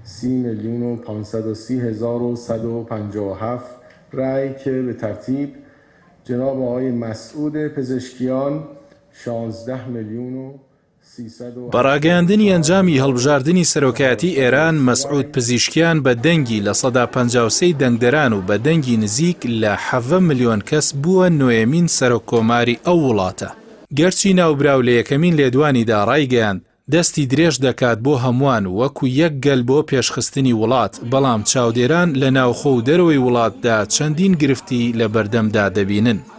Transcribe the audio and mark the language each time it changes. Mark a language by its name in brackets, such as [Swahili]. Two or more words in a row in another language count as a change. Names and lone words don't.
[Persian] 30,530,157 رأی که به ترتیب جناب آقای مسعود پزشکیان 16,300,000. [Central Kurdish] بەڕاگەیاندنی ئەنجامی هەڵبژاردننی سەرۆکایەتی ئێران مەسعود پزیشکیان بە دەنگی لە 153 دەنگدەران و بە دەنگی نزیک لە 7 ملیۆن کەس بووە نوێمین سەرۆک کۆماری ئەو وڵاتە. گەرچی ناوبراو لە یەکەمین لێدوانیدا ڕایگەیاند دەستی درێژ دەکات بۆ هەمووان وەکو یەک گەل بۆ پێشخستنی وڵات، بەڵام چاودێران لە ناوخۆ و دەرەوەی وڵاتدا چەندین گرفتی لە بەردەمدا دەبینن.